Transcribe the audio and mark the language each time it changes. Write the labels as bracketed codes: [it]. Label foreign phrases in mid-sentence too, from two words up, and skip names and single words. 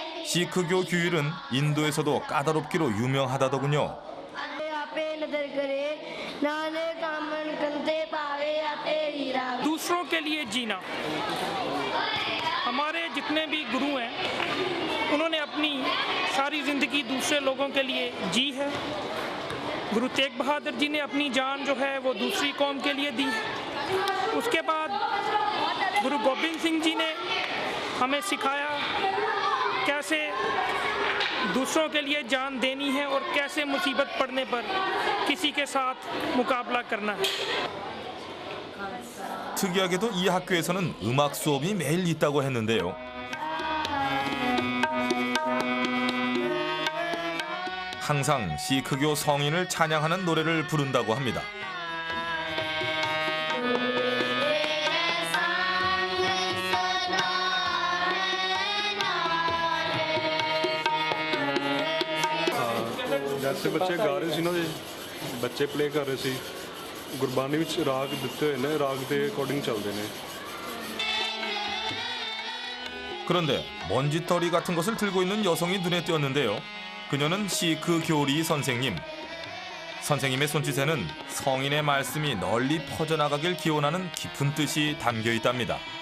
[ko] 시크교 규율은 인도에서도 까다롭기로 유명하다더군요. [hi] दूसरों के लिए जीना। हमारे जितने भी गुरु हैं उन्होंने अपनी सारी ज़िंदगी दूसरे लोगों के लिए जी है। गुरु तेग बहादुर जी ने अपनी जान जो है वो दूसरी कौम के लिए दी है। उसके बाद गुरु गोबिंद सिंह जी ने हमें सिखाया कैसे दूसरों के लिए जान देनी है और कैसे मुसीबत पड़ने पर किसी के साथ मुकाबला करना है। [ko] 특이하게도 이 학교에서는 음악 수업이 매일 있다고 했는데요. 항상 시크교 성인을 찬양하는 노래를 부른다고 합니다. [pa] ਜੈਸੇ ਬੱਚੇ ਗਾ ਰਹੇ ਸੀ ਨਾ ਜੀ ਬੱਚੇ ਪਲੇ ਕਰ ਰਹੇ ਸੀ ਗੁਰਬਾਣੀ ਵਿੱਚ ਰਾਗ ਦਿੱਤੇ ਹੋਏ ਨੇ ਰਾਗ ਦੇ ਅਕੋਰਡਿੰਗ ਚੱਲਦੇ ਨੇ. [ko] 그런데 먼지떨이 같은 것을 들고 있는 여성이 눈에 띄었는데요. 그녀는 시크 교리 선생님. 선생님의 손짓에는 성인의 말씀이 널리 퍼져나가길 기원하는 깊은 뜻이 담겨 있답니다.